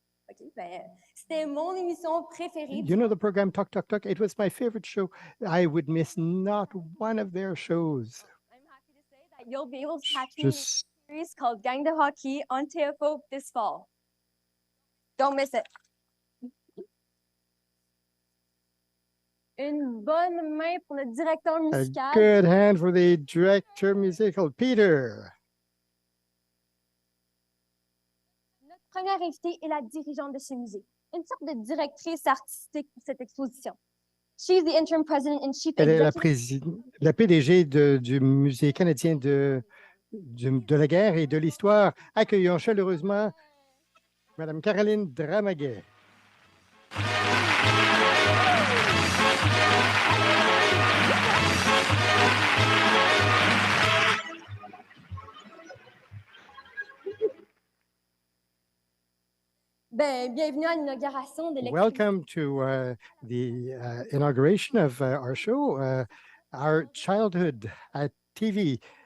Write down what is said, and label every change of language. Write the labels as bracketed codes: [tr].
[fr] OK, ben, c'était mon émission préférée. [en] You know the program Talk Talk Talk? It was my favorite show. I would miss not one of their shows. I'm happy to say that you'll be able to catch me in a series called Gang de Hockey on TFO this fall. Don't miss it. [fr] Une bonne main pour le directeur musical. [en] A good hand for the director musical, Peter. [fr] Notre première invitée est la dirigeante de ce musée, une sorte de directrice artistique pour cette exposition. [en] She's the interim president and chief [fr] Elle est [en] executive. [fr] la PDG du Musée canadien de la guerre et de l'histoire. Accueillons chaleureusement Madame Caroline Dramaguet. Ben, bienvenue à l'inauguration de l'exposition. [en] Welcome to the inauguration of our show, Our Childhood at TV.